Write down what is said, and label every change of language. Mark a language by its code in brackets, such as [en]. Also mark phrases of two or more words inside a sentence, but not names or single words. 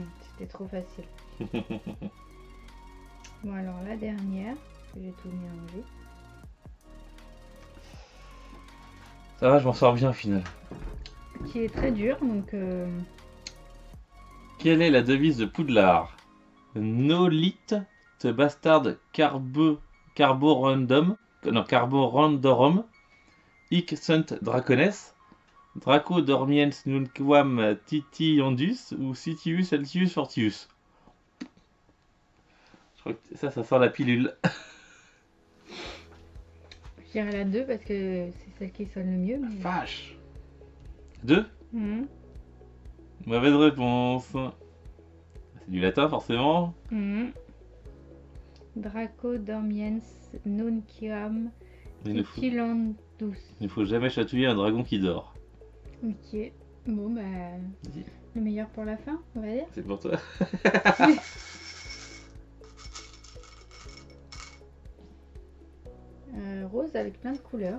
[fr] C'était trop facile. Bon alors la dernière, j'ai tout mélangé. Ça va, je m'en sors bien au final. Qui est très dur donc Quelle est la devise de Poudlard? [la] Nolit te bastard carborundum, non, carborandorum, hic sunt dracones, draco dormiens nunquam titiondus ou sitius altius fortius. [fr] Je crois que ça sent la pilule. je dirais la 2 parce que c'est celle qui sonne le mieux. Mais... Vache. 2. Mhm. Mauvaise réponse. C'est du latin forcément. Mhm. [la] Draco dormiens nunquam [fr] Il [la] titilandus. [fr] ne faut jamais chatouiller un dragon qui dort. Ok. Bon bah Vas-y. le meilleur pour la fin, on va dire. C'est pour toi. Rose avec plein de couleurs.